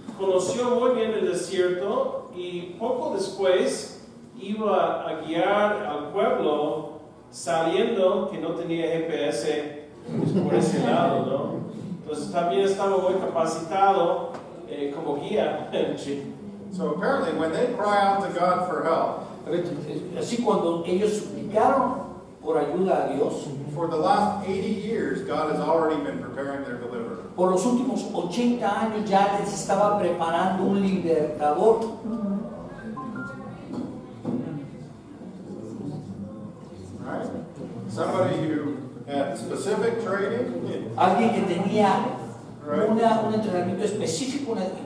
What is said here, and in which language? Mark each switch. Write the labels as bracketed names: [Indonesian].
[Spanish] conoció muy bien el desierto y poco después iba a guiar al pueblo saliendo que no tenía GPS por ese lado, ¿no? Entonces también estaba muy capacitado como guía. [English] So apparently when they cry out to God for help, [Spanish] Así cuando ellos suplicaron por ayuda a Dios, [English] for the last 80 years, God has already been preparing their deliverer. [Spanish] por los últimos 80 años ya les estaba preparando un libertador. [English] Right? Somebody who had specific training [Spanish] Alguien que tenía un entrenamiento específico,